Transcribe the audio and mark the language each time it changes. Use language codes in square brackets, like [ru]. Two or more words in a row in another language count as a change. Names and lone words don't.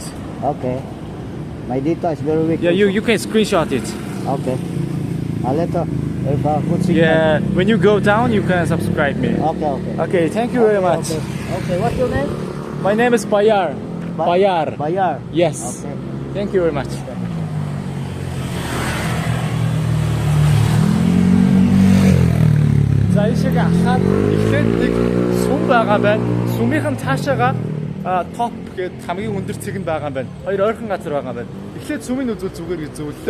[en] Okay. My data is very weak. Yeah, also. you can screenshot it. Okay. Later, if I could see. Yeah, when you go down you can subscribe me. Okay. Okay. Okay, thank you very much. Okay. Okay. What's your name? My name is Bayar. Bayar. Bayar. Yes. Okay. Thank you very much. [mn] За ийшээ ахаад эхлээд нэг сүм байгаа байна. Сүмийнхэн цаашаага топ гээд хамгийн өндөр цэг нь байгаа юм байна. Хоёр ойрхон газар байгаа юм байна. Эхлээд сүмийн үзүүл зүгээр гэж зөвлөлөө.